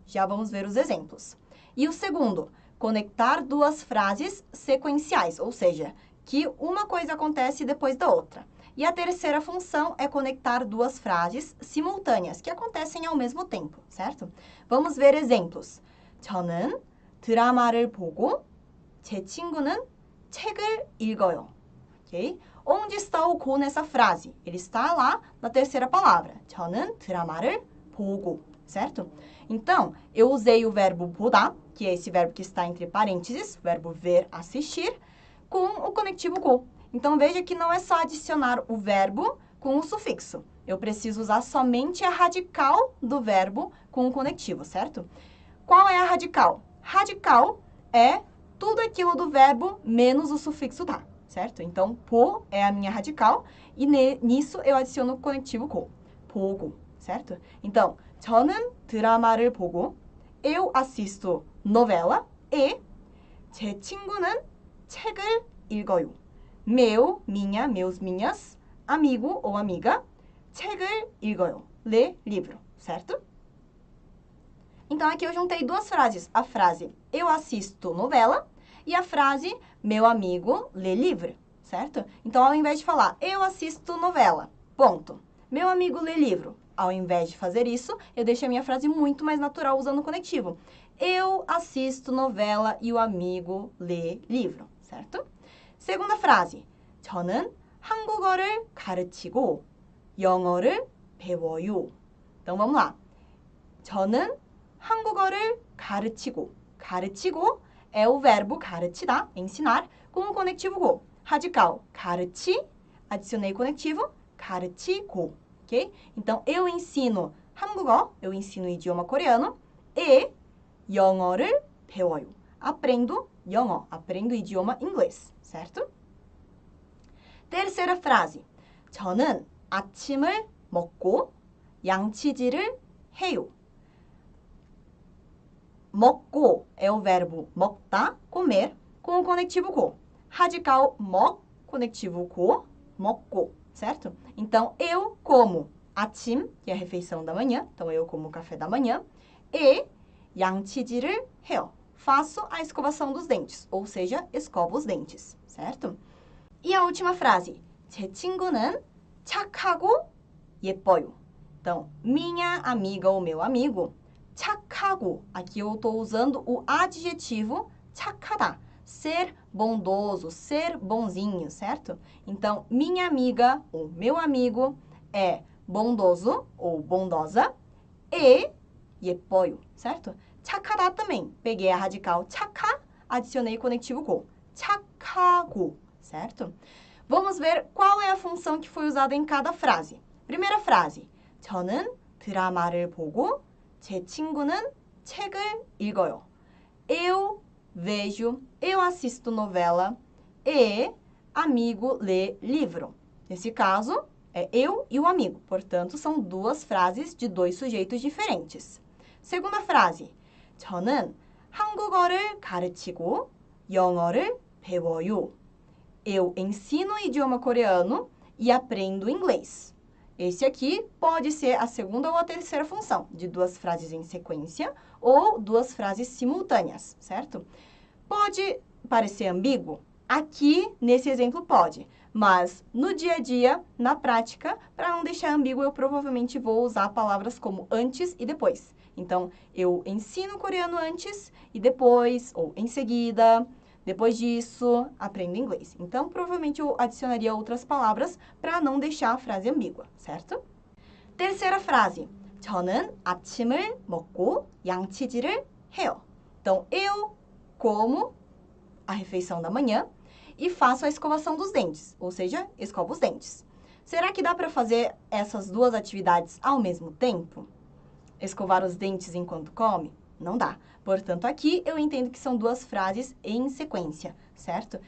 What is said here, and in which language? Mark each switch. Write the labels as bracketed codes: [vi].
[pt] Já vamos ver os exemplos. E o segundo, conectar duas frases sequenciais, ou seja, que uma coisa acontece depois da outra. E a terceira função é conectar duas frases simultâneas, que acontecem ao mesmo tempo, certo? Vamos ver exemplos. [ko] 저는 드라마를 보고 제 친구는 책을 읽어요. [pt] Ok? Onde está o go nessa frase? Ele está lá na terceira palavra. [ko] 저는 드라마를 보고, [pt] certo? Então, eu usei o verbo 보다, que é esse verbo que está entre parênteses, o verbo ver, assistir, com o conectivo go. Então, veja que não é só adicionar o verbo com o sufixo. Eu preciso usar somente a radical do verbo com o conectivo, certo? Qual é a radical? Radical é tudo aquilo do verbo menos o sufixo tá, certo? Então, po é a minha radical e nisso eu adiciono o conectivo go, 보고, certo? Então, [ko] 저는 드라마를 보고, [pt] eu assisto novela e [ko] 제 친구는 책을 읽어요. [pt] Meu, minha, meus, minhas, amigo ou amiga, [ko] 책을 읽어요. [pt] Lê livro, certo? Então, aqui eu juntei duas frases. A frase eu assisto novela e a frase meu amigo lê livro, certo? Então, ao invés de falar eu assisto novela, ponto. Meu amigo lê livro. Ao invés de fazer isso, eu deixei a minha frase muito mais natural usando o conectivo. Eu assisto novela e o amigo lê livro, certo? Segunda frase. [ko] 저는 한국어를 가르치고 영어를 배워요. [pt] Então, vamos lá. [ko] 저는 한국어를 가르치고. [pt] 가르치고 é o verbo 가르치다, ensinar, com o conectivo go. Radical, 가르치, adicionei conectivo, 가르치고. Ok? Então, eu ensino 한국어, eu ensino o idioma coreano, e [ko] 영어를 배워요. [pt] Aprendo 영어, aprendo o idioma inglês, certo? terceira frase. [ko] 저는 아침을 먹고 양치질을 해요. [pt] 먹고 é o verbo 먹다, comer, com o conectivo go. Radical 먹, conectivo go, 먹고, certo? Então, eu como 아침, que é a refeição da manhã, então eu como o café da manhã, e [ko] 양치질을 해요. [pt] Faço a escovação dos dentes, ou seja, escovo os dentes, certo? E a última frase. [ko] 제 친구는 착하고 예뻐요. [pt] Então, minha amiga ou meu amigo, 착하고. Aqui eu estou usando o adjetivo 착하다. Ser bondoso, ser bonzinho, certo? Então, minha amiga ou meu amigo é bondoso ou bondosa e [ko] 예뻐요, [pt] certo? 착하다 também. Peguei a radical 착하, adicionei conectivo go. 착하고, certo? Vamos ver qual é a função que foi usada em cada frase. Primeira frase. [ko] 저는 드라마를 보고 제 친구는 책을 읽어요. [pt] Eu vejo, eu assisto novela e amigo lê livro. Nesse caso, é eu e o amigo. Portanto, são duas frases de dois sujeitos diferentes. Segunda frase. [ko] 저는 한국어를 가르치고 영어를 배워요. [pt] Eu ensino o idioma coreano e aprendo inglês. Esse aqui pode ser a segunda ou a terceira função, de duas frases em sequência ou duas frases simultâneas, certo? Pode parecer ambíguo? Aqui, nesse exemplo, pode. Mas, no dia a dia, na prática, para não deixar ambíguo, eu provavelmente vou usar palavras como antes e depois. Então, eu ensino coreano antes e depois, ou em seguida. Depois disso, aprendo inglês. Então, provavelmente eu adicionaria outras palavras para não deixar a frase ambígua, certo? Terceira frase. [ko] 저는 아침을 먹고 양치질을 해요. [pt] Então, eu como a refeição da manhã e faço a escovação dos dentes, ou seja, escovo os dentes. Será que dá para fazer essas duas atividades ao mesmo tempo? Escovar os dentes enquanto come? Não dá. Portanto, aqui eu entendo que são duas frases em sequência, certo?